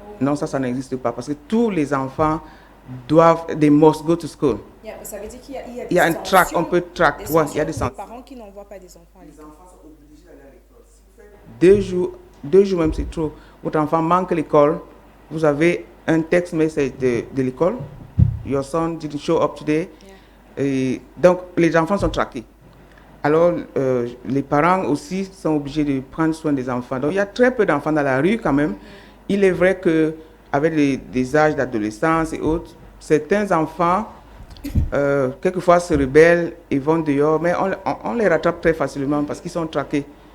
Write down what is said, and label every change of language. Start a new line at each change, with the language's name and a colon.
French: Non, ça n'existe pas. Parce que tous les enfants
English: they must go to school.
French: Ça veut dire qu'il y a un track, on peut track. Ouais, il y a des parents qui n'envoient pas des enfants à l'école. Les enfants sont obligés d'aller à l'école. Si vous faites 2 jours même, c'est trop. Votre enfant manque l'école, vous avez un text message de l'école.
English: Your son didn't show up today.
French: Et donc, les enfants sont traqués. Alors, les parents aussi sont obligés de prendre soin des enfants. Donc, il y a très peu d'enfants dans la rue quand même. Il est vrai qu'avec des âges d'adolescence et autres, certains enfants, quelquefois se rebellent et vont dehors, mais on les rattrape très facilement parce qu'ils sont traqués.